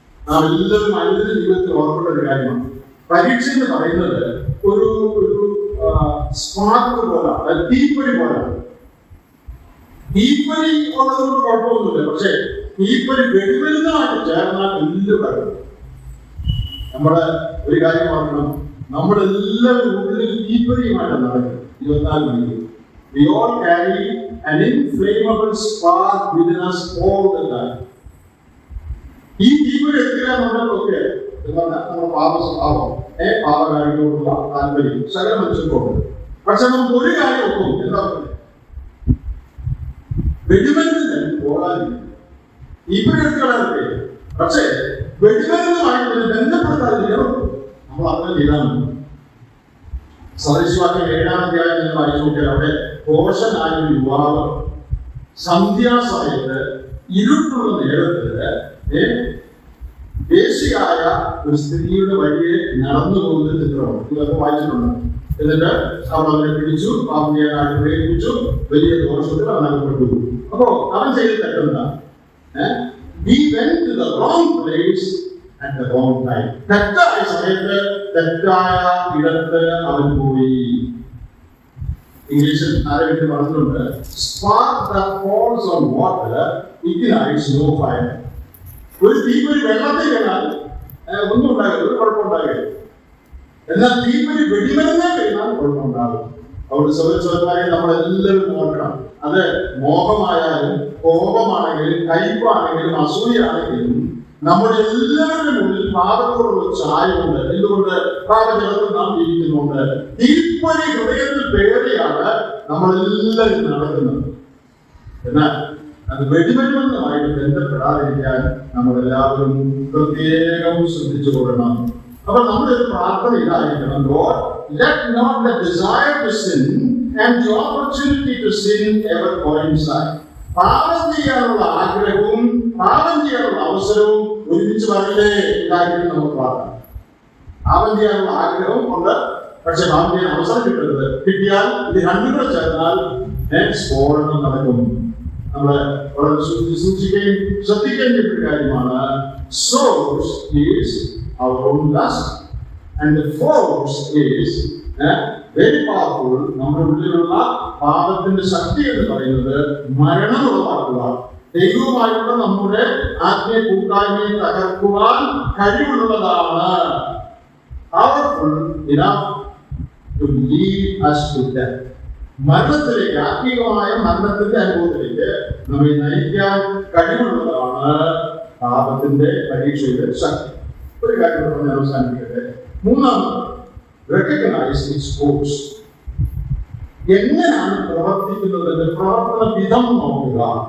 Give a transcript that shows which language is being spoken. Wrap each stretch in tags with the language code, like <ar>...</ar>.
<ml>നാം എല്ലാവരും അനുദിന ജീവിതത്തിൽ ഓർക്കേണ്ട ഒരു കാര്യമാണ്. പരീക്ഷ എന്ന് പറയുന്നത് ഒരു സ്പാർക്ക് പോലെ, തീപ്പൊരി പോലാണ്. തീപ്പൊരി ഉള്ളതുകൊണ്ട് കുഴപ്പമൊന്നുമില്ല. പക്ഷെ തീപ്പൊരി വെടിമരുന്നുമായിട്ട് ചേർന്നാൽ വലിയ കാര്യം. നമ്മുടെ ഒരു കാര്യം ഓർക്കണം, നമ്മളെല്ലാവരും ഉള്ളിൽ തീപ്പൊരിയുമായിട്ടാണ് നടക്കുന്നത് 24 മണിക്കൂർ.</ml> <en>We all carry an inflammable spark within us all the time.</en> <ml>ഈ തീപ്പൊരി എത്തിക്കാന്നുള്ളതൊക്കെ നമ്മുടെ പാപ സ്വഭാവം, പാപകാരികളോടുള്ള താല്പര്യം സകല മനുഷ്യർക്കുണ്ട്. പക്ഷെ നമുക്ക് ഒരു കാര്യം ഒക്കും, എന്താ പറയുക, വെടിമരുന്ന് പോകാതിരിക്കും. തീപ്പൊരികളൊക്കെ പക്ഷേ വെടിമരുന്നുമായിട്ട് ബന്ധപ്പെടുത്താതിരിക്കണം. നമ്മൾ അങ്ങനെ ചെയ്താൽ മതി. സദൃശവാക്യം 7-ാം അധ്യായം എന്ന് വായിച്ചു നോക്കിയാൽ അവിടെ ഘോഷനായ ഒരു യുവാവ് സന്ധ്യാസമയത്ത് ഇരുട്ടുള്ള നേരത്ത് ദേശീയായ ഒരു സ്ത്രീയുടെ വഴിയെ നടന്നു പോകുന്ന ചിത്രമാണ്. ഇതൊക്കെ വായിച്ചിട്ടുണ്ട്. എന്നിട്ട് അവൾ അവനെ പിടിച്ചു, പാപം ചെയ്യാനായിട്ട് പ്രേരിപ്പിച്ചു, വലിയ ദോഷത്തിൽ അവൻ അകപ്പെട്ടു. അപ്പോ അവൻ ചെയ്ത് തെറ്റെന്താ?</ml> <en>He went to the wrong place at the wrong time.</en> <ml>തെറ്റായ സമയത്ത് തെറ്റായ ഇടത്ത് അവൻ പോയി. ഇംഗ്ലീഷിൽ ആരെങ്കിലും പറഞ്ഞിട്ടുണ്ട്,</ml> <en>spark that falls on water ignites no fire.</en> <ml>ഒരു തീപ്പൊരി വെള്ളത്തിൽ വീണാൽ ഒന്നും ഉണ്ടാകില്ല, ഒരു കുഴപ്പമുണ്ടാകില്ല. എന്നാൽ തീപ്പൊരി വെടിമരുന്നേ വീണാൽ കുഴപ്പമുണ്ടാകും. അവിടെ സഹോദരന്മാരെ നമ്മളെല്ലാവരും നോക്കണം. അത് മോഹമായാലും കോപമാണെങ്കിലും കയ്പാണെങ്കിലും അസൂയാണെങ്കിലും നമ്മുടെ എല്ലാവരുടെ മുന്നിൽ പാപത്തോടുള്ള ചായമുണ്ട്. എന്തുകൊണ്ട്? പാപജലത്തിൽ നാം ജീവിക്കുന്നുണ്ട്. തീപ്പൊരി ഹൃദയത്തിൽ പേടിയാണ് നമ്മളെല്ലാവരും നടക്കുന്നത്. എന്നാൽ അത് വെടിമരുന്നുമായിട്ട് ബന്ധപ്പെടാതിരിക്കാൻ നമ്മളെല്ലാവരും പ്രത്യേകം ശ്രദ്ധിച്ചു കൊള്ളണം. അപ്പൊ നമ്മുടെ ഒരു പ്രാർത്ഥന ഇതായിരിക്കണം,</ml> <en>Lord, let not the desire to sin and the opportunity to sin ever coincide.</en> <ml>പാപം ചെയ്യാനുള്ള ആഗ്രഹവും പാപം ചെയ്യാനുള്ള അവസരവും ഒരുമിച്ച് വരണ്ടേ ഇതായിരിക്കും നമുക്ക് പ്രാർത്ഥന. പാപം ചെയ്യാനുള്ള ആഗ്രഹം ഉണ്ട്, പക്ഷെ പാപം ചെയ്യാൻ അവസരം കിട്ടരുത്. കിട്ടിയാൽ ഇത് രണ്ടും കൂടെ ചേർന്നാൽ സ്ഫോടനം നടക്കും. നമ്മള് വളരെ സൂക്ഷിക്കുകയും ശ്രദ്ധിക്കുകയും ചെയ്യേണ്ട കാര്യമാണ്.</ml> <en>Source is our own lust and the force is very powerful.</en> <ml>നമ്മുടെ ഉള്ളിലുള്ള പാപത്തിന്റെ ശക്തി എന്ന് പറയുന്നത് മരണം ഉളവാക്കുക, ദൈവവുമായിട്ടുള്ള നമ്മുടെ ആത്മീയ കൂട്ടായ്മയെ തകർക്കുവാൻ കഴിവുള്ളതാണ്.</ml> <en>Powerful enough to lead us to death.</en> <ml>മരണത്തിലേക്ക്, ആത്മീയമായ മരണത്തിന്റെ അനുഭവത്തിലേക്ക് നമ്മെ നയിക്കാൻ കഴിവുള്ളതാണ് പാപത്തിന്റെ പരീക്ഷയുടെ ശക്തി. ഒരു കാര്യം പറഞ്ഞ് അവസാനിപ്പിക്കട്ടെ. മൂന്നാമത്,</ml> <en>Recognise its course.</en> <ml>എങ്ങനെയാണ് പ്രവർത്തിക്കുന്നതിന്റെ പ്രവർത്തന വിധം നോക്കുക.</ml>